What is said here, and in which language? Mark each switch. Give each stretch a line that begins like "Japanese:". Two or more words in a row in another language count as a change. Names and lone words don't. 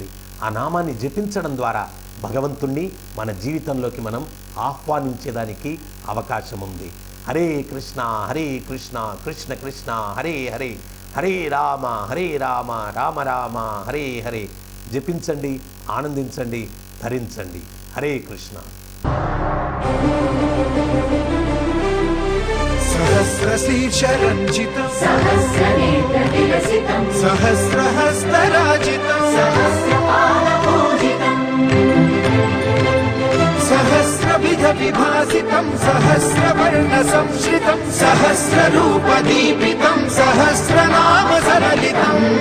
Telugu: ఆ నామాన్ని జపించడం ద్వారా భగవంతుణ్ణి మన జీవితంలోకి మనం ఆహ్వానించేదానికి అవకాశం ఉంది.
Sanskrit: హరే కృష్ణ కృష్ణ కృష్ణ హరే హరే, హరే రామ రామ రామ హరే హరే.
Telugu: జపించండి, ఆనందించండి, ధరించండి.
Sanskrit: హరే కృష్ణ. सहस्रशीर्षरञ्जितं सहस्रनेत्रविलसितं सहस्रहस्तराजितं सहस्रपादपूजितं सहस्रविधविभासितं सहस्रवर्णसंश्रितं सहस्ररूपदीपितं सहस्रनामसरलितं